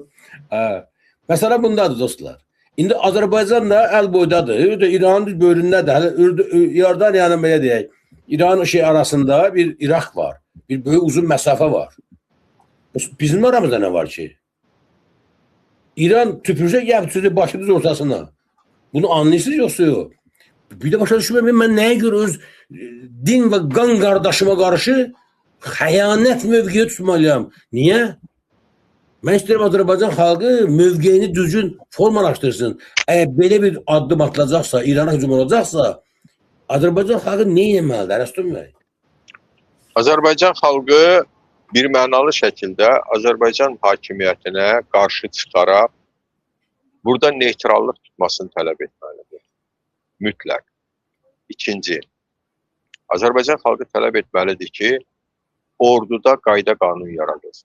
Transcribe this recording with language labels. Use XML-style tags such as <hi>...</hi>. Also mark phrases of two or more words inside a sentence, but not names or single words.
<az>Məsələ bundadır dostlar. İndi Azərbaycan da əl boydadır. İranın bölündədir. İordaniyanın belə deyək, İran arasında bir İraq var. Bir böyük uzun məsafə var. Bizim aramızda nə var ki?</az> <tr>İran tüpürse yaptırdı başımız ortasına. Bunu anlıyorsunuz yoksa yok. Bir de başa düşmüyorum ben neye göre öz din ve kan kardeşime karşı hayanet mövqeyi tutmalıyam. Niye? Ben isterim Azerbaycan halkı mövqeyini düzgün formalaştırsın. Eğer böyle bir adım atılacaksa, İran'a hücum olacaksa Azerbaycan halkı ne yemelidir Erastum Bey?</tr> <az>Azərbaycan xalqı bir mənalı şəkildə Azərbaycan hakimiyyətinə qarşı çıxaraq burada neytrallıq tutmasını tələb etməlidir. Mütləq. İkinci, Azərbaycan xalqı tələb etməlidir ki, orduda qayda qanun yaradılsın.</az>